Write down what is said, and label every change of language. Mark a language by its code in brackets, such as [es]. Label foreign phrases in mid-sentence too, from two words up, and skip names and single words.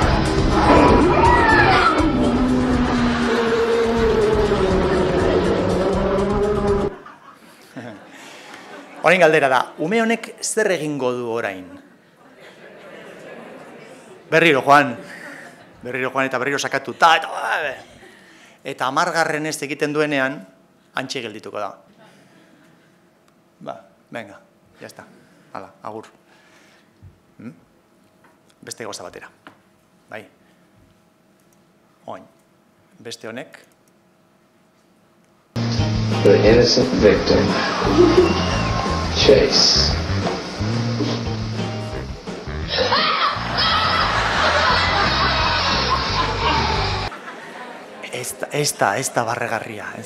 [eu] Orain galdera da, ume honek zer egingo du orain? Berriro joan eta berriro sakatu, eta 10 ez egiten duenean, antxe geldituko da. [es] Venga, ya está, [eu] hala, agur. Beste gauza batera, bai. Oin, beste honek. [en] The innocent victim. Chase. [eu] Esta barregarria.